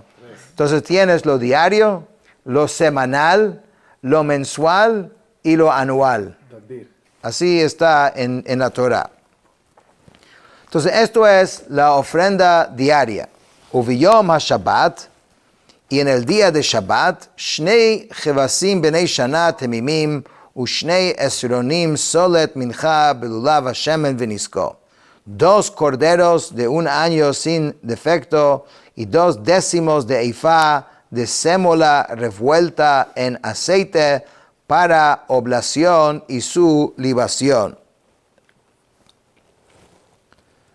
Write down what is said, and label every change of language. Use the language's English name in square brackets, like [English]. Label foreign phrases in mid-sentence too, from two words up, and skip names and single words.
[Spanish] Entonces tienes lo diario, lo semanal, lo mensual y lo anual. Así está en la Torah. Entonces esto es la ofrenda diaria. [Hebrew] וביום השבת, [Spanish] y en el día de Shabbat, [Hebrew] שני כבשים בני שנה תמימים ושני עשרנים סלת מנחה בלולה השמן ונסכו. [Spanish] 2 corderos de un año sin defecto y 2 décimos de efa de sémola revuelta en aceite para oblación y su libación.